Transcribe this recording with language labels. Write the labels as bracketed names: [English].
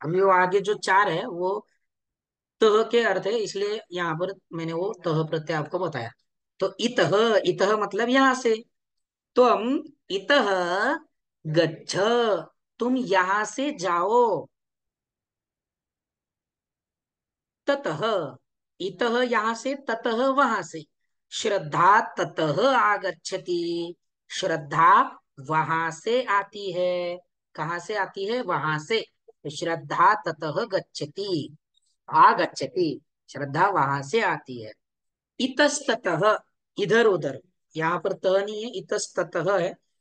[Hindi] अभी वो आगे जो चार है वो तह के अर्थ है, इसलिए यहाँ पर मैंने वो तह प्रत्यय आपको बताया। तो इतः, इतः मतलब यहाँ से। [Sanskrit] तुम इतः गच्छ, [Hindi] तुम यहाँ से जाओ। ततः, इतः यहाँ से, ततः वहां से। [Sanskrit] श्रद्धा ततः आगच्छति, [Hindi] श्रद्धा वहां से आती है। कहाँ से आती है, वहां से। तो [Sanskrit] श्रद्धा ततः गच्छति, आगच्छति, [Hindi] श्रद्धा वहां से आती है। इतस्ततः, इधर उधर, यहाँ पर तह नहीं है, इतस्ततः है।